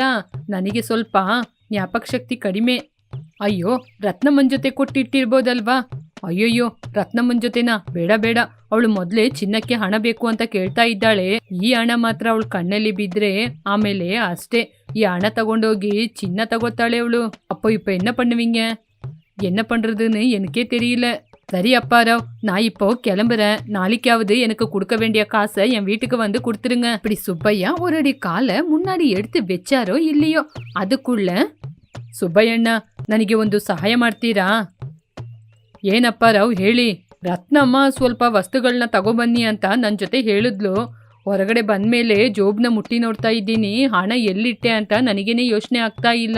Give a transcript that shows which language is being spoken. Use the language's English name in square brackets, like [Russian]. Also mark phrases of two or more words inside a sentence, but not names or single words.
[Kannada] ನನಗೆ ಸ್ವಲ್ಪ ಜ್ಞಾಪಕ ಶಕ್ತಿ ಕಡಿಮೆ. ಅಯ್ಯೋ, ರತ್ನಮ್ಮನ್ ಜೊತೆ ಕೊಟ್ಟಿಟ್ಟಿರ್ಬೋದಲ್ವಾ? ಅಯ್ಯಯ್ಯೋ, ರತ್ನಮ್ಮನ್ ಜೊತೆನಾ? ಬೇಡ ಬೇಡ, ಅವಳು ಮೊದ್ಲೇ ಚಿನ್ನಕ್ಕೆ ಹಣ ಬೇಕು ಅಂತ ಕೇಳ್ತಾ ಇದ್ದಾಳೆ. ಈ ಹಣ ಮಾತ್ರ ಅವಳು ಕಣ್ಣಲ್ಲಿ ಬಿದ್ರೆ ಆಮೇಲೆ ಅಷ್ಟೇ, ಈ ಹಣ ತಗೊಂಡೋಗಿ ಚಿನ್ನ ತಗೋತಾಳೆ ಅವಳು. [Tamil] அப்போ இப்ப என்ன பண்ணுவீங்க? என்ன பண்றதுன்னு எனக்கே தெரியல. சரி அப்பாராவ், நான் இப்போ கிளம்புறேன். நாளைக்காவது எனக்கு கொடுக்க வேண்டிய காசை என் வீட்டுக்கு வந்து கொடுத்துருங்க. இப்படி சுப்பையா ஒரு அடி காலை முன்னாடி எடுத்து வச்சாரோ இல்லையோ அதுக்குள்ள, [Kannada] ಸುಬ್ಬಯ್ಯಣ್ಣ, ನನಗೆ ಒಂದು ಸಹಾಯ ಮಾಡ್ತೀರಾ? ಏನಪ್ಪಾರಾವ್ ಹೇಳಿ. ರತ್ನಮ್ಮ ಸ್ವಲ್ಪ ವಸ್ತುಗಳನ್ನ ತಗೊಬನ್ನಿ ಅಂತ ನನ್ನ ಜೊತೆ ಹೇಳಿದ್ಲು. ಹೊರಗಡೆ ಬಂದ್ಮೇಲೆ ಜೋಬ್ನ ಮುಟ್ಟಿ ನೋಡ್ತಾ ಇದ್ದೀನಿ, ಹಣ ಎಲ್ಲಿಟ್ಟೆ ಅಂತ ನನಗೇನೆ ಯೋಚನೆ ಆಗ್ತಾ ಇಲ್ಲ.